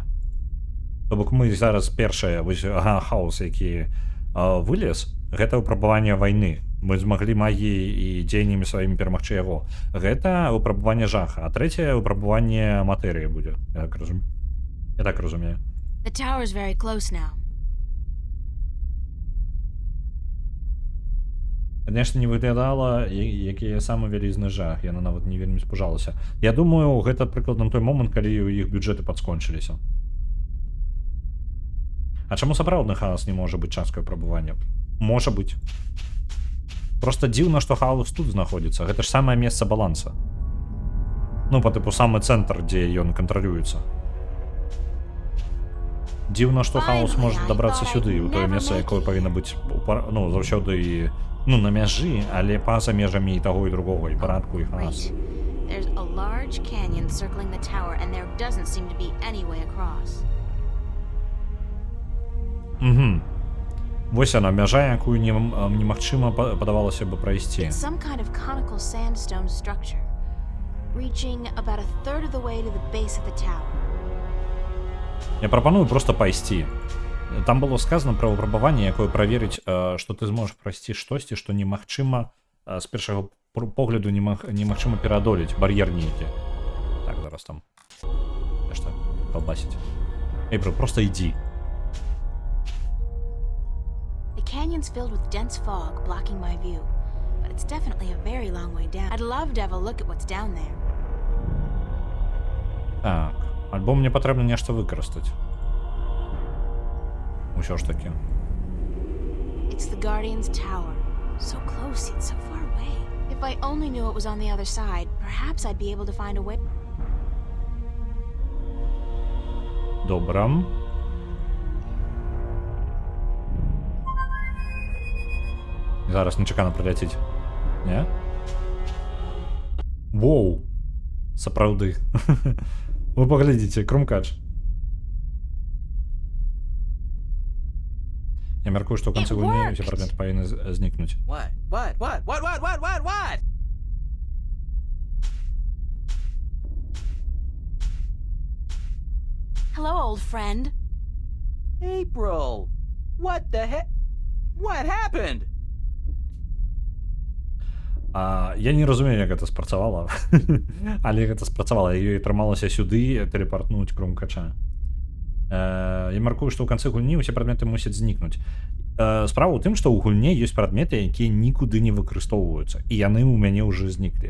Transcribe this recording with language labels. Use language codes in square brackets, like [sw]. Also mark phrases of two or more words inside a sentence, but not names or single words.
[be] То бок мы зараз першае, вось хаос, які вылез, гэта выпрабаванне вайны. Мы змаглі магіяй і дзеяннямі сваімі перамагчы яго. Гэта выпрабаванне жаха, а трэцяе выпрабаванне матэрыі будзе. Я так разумею. [en] The tower's very close now. [be] Конечно, не выглядала, які самы вялізны жах. Яна нават не вельмі спужалася. Я думаю, гэта прыкладна той момант, калі у іх бюджэты падскончыліся. А чаму сапраўдны хаос не можа быць часткай выпрабавання? Можа быць. Просто дзіўна, што хаос тут знаходзіцца. Гэта ж самае месца баланса. Ну, па тыпу самы цэнтр, дзе ён кантралюецца. Дзіўна, што хаос можа дабрацца сюды, у тое месца, якое павінна быць, ну, заўсёды і, ну, на мяжы, але па-за межамі і таго, і другога, і парадку, і хаос. [en] There's a large canyon circling the tower, and there doesn't seem to be any way across. [be] Вось яна, мяжа, якую немагчыма падавалася бы прайсці. [en] It's some kind of conical sandstone structure, reaching about a third of the way to the base of the tower. [be] Я прапаную просто пайсці. Там было сказано пра выпрабаванне, якое праверыць, што ты зможаш прайсці штосьці, што немагчыма з першага погляду немагчыма пераадолець, бар'ер нейкі. Так, зараз там нешта колбасіць. Эйприл, просто ідзі. [en] The canyon's filled with dense fog, blocking my view, but it's definitely a very long way down. I'd love to have a look at what's down there. [be] Так, альбо мне патрэбна нешта выкарыстаць. Усё ж таки. [en] It's the Guardian's tower. So close yet so far away. If I only knew it was on the other side, perhaps I'd be able to find a way. [be] Добра. Зараз нечакана прыляціць. Не? Воу! Сапраўды. Вы паглядзіце, крумкач. Я мяркую, што ў канцы гульні ўсе прадметы павінны знікнуць. [en] What? Hello, old friend. April! What the heck? What happened? [be] Я не разумею, як гэта спрацавала. Але гэта спрацавала. Ёй атрымалася сюды тэлепартнуць крумкача. Я маркую, што ў канцы гульні ўсе прадметы мусяць знікнуць. Справа ў тым, што ў гульне ёсць прадметы, якія нікуды не выкарыстоўваюцца, і яны ў мяне ўжо зніклі.